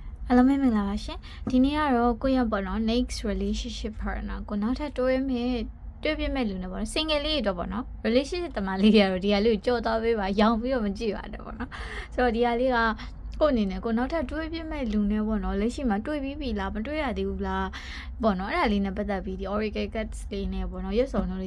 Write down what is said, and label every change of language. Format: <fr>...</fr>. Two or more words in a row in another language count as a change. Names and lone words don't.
<my>အားလုံးပဲမင်္ဂလာပါရှင်ဒီနေ့ကတော့ကိုယ့်ရဲ့ပေါ့နော်</my> <en>next relationship partner</en> <my>ကိုနောက်ထပ်တွဲမဲ့တွေ့ပြမဲ့လူနဲ့ပေါ့နော် single လေးတော့ပေါ့နော် relationship တမလေးတွေကတော့ဒီဟာလေးကိုကြော်သွားပေးပါရောင်ပြီးတော့မကြည့်ပါနဲ့ပေါ့နော်ဆိုတော့ဒီဟာလေးက ကိုအနေနဲ့ကိုနောက်ထပ်တွေ့ပြမဲ့လူနဲ့ပေါ့နော်လက်ရှိမှာတွေ့ ပြီးပြီလားမတွေ့ရသေးဘူးလားပေါ့နော်အဲ့ဒါလေးနဲ့ပတ်သက်ပြီးဒီ</my> <en>oracle cards</en> <my>လေးနဲ့ပေါ့နော်ရွတ်စုံလုံးလေး</my>